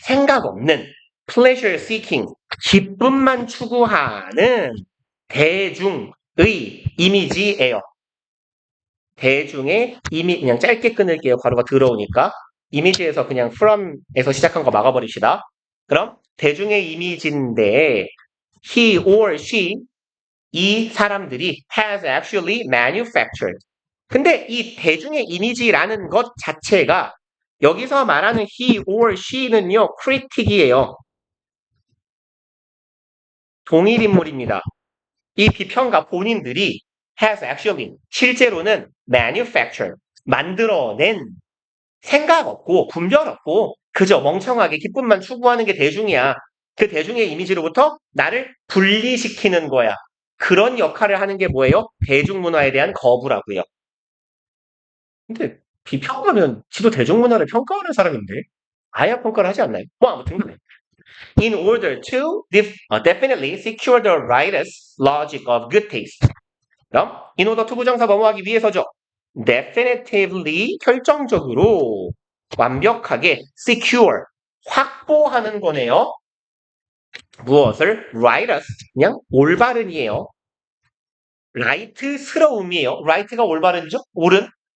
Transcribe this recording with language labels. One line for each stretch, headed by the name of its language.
Korean: 생각 없는, pleasure seeking, 기쁨만 추구하는 대중의 이미지예요. 대중의 이미 그냥 짧게 끊을게요. 가루가 더러우니까. 이미지에서 그냥 from에서 시작한 거 막아버립시다. 그럼 대중의 이미지인데
English: he or she
Korean: 이 사람들이
English: has actually manufactured.
Korean: 근데 이 대중의 이미지라는 것 자체가 여기서 말하는
English: he or she
Korean: 는요, critic이에요. 동일 인물입니다. 이 비평가 본인들이
English: has actually,
Korean: 실제로는 manufactured, 만들어낸 생각 없고 분별 없고 그저 멍청하게 기쁨만 추구하는 게 대중이야. 그 대중의 이미지로부터 나를 분리시키는 거야. 그런 역할을 하는 게 뭐예요? 대중문화에 대한 거부라고요. 근데 비평가면 지도 대중문화를 평가하는 사람인데 아예 평가를 하지 않나요? 뭐 아무튼
English: in order to definitely secure the rightest logic of good taste.
Korean: 그럼
English: in order to
Korean: 부정사 뭐뭐하기 위해서죠. definitively 결정적으로 완벽하게 secure 확보하는 거네요. 무엇을? rightest 그냥 올바른이에요. right스러움이에요. right가 올바른이죠? 옳은.